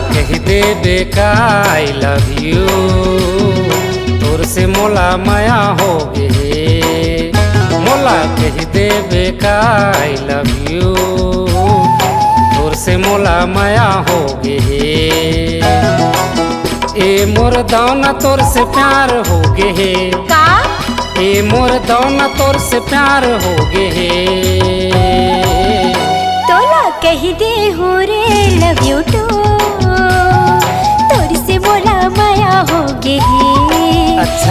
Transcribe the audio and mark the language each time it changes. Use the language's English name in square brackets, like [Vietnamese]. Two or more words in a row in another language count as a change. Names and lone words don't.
[Chhattisgarhi] कह देबे का [English] I love you, [Chhattisgarhi] तोर से मोला माया हो गे। मोला कह देबे का [English] I love you, [Chhattisgarhi] तोर से मोला माया हो गे। ए मोर दौना तोर से प्यार हो गे का ए मोर दौना तोर से प्यार हो गे। तोला कह दे हो रे [English] love you too, [Chhattisgarhi] तोर से मोला माया हो गे। अच्छा